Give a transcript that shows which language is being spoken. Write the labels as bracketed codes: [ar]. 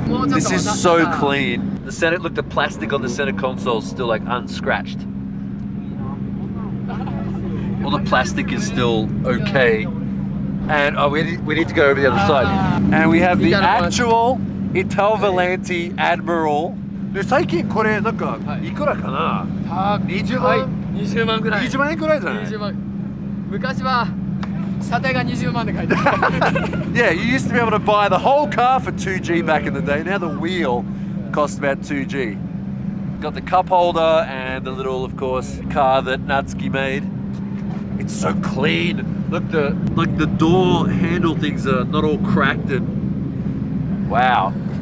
[en] This is so clean. The center, look, the plastic on the center console is still like unscratched. All the plastic is still okay. And oh, we need to go over the other side. And we have the actual Ital Volante Admiral. [ja] 最近これなんかいくらかな？20万？20万くらい。 20万円くらいじゃない？20万。昔は査定が20万で書いてある。 [en] Yeah, you used to be able to buy the whole car for 2G back in the day. Now the wheel costs about 2G. Got the cup holder and the little, of course, car that Natsuki made. It's so clean. Look, the door handle things are not all cracked and wow.